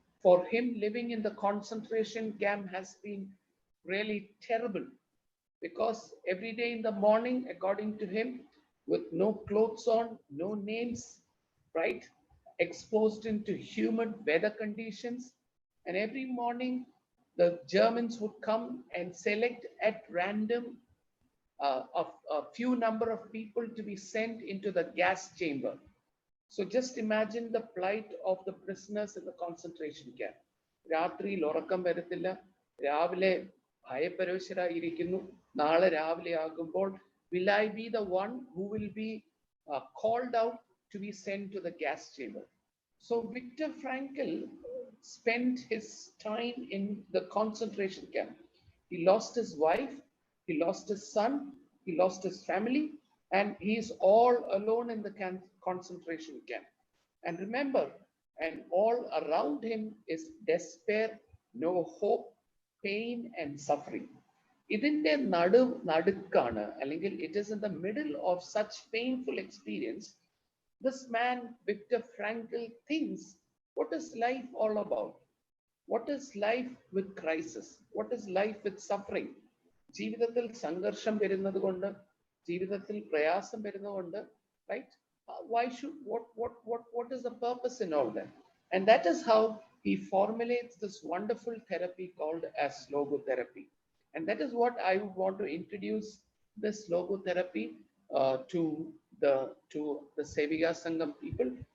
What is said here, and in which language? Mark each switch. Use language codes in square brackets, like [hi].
[en] For him, living in the concentration camp has been really terrible, because every day in the morning, according to him, with no clothes on, no names, right, exposed into humid weather conditions, and every morning the Germans would come and select at random a few number of people to be sent into the gas chamber. So just imagine the plight of the prisoners in the concentration camp. [ml] രാത്രിയിൽ ഉറക്കം വരത്തില്ല, രാവിലെ ഭയപരവശരായിരിക്കുന്നു. നാളെ രാവിലെ ആകുമ്പോൾ [en] will I be the one who will be called out to be sent to the gas chamber? So Viktor Frankl spent his time in the concentration camp. He lost his wife, he lost his son, he lost his family, and he is all alone in the concentration camp. And remember, and all around him is despair, no hope, pain and suffering. [ml] ഇതിന്റെ നടുക്കാണ്, അല്ലെങ്കിൽ [en] it is in the middle of such painful experience, this man Viktor Frankl thinks, what is life all about? What is life with crisis? What is life with suffering? [ml] ജീവിതത്തിൽ സംഘർഷം വരുന്നത് കൊണ്ട്, ജീവിതത്തിൽ പ്രയാസം വരുന്നതുകൊണ്ട്, [en] right? Why should, what is the purpose in all that? And that is how he formulates this wonderful therapy called as logotherapy. And that is what I want to introduce this logotherapy to the Sevika Sangam people.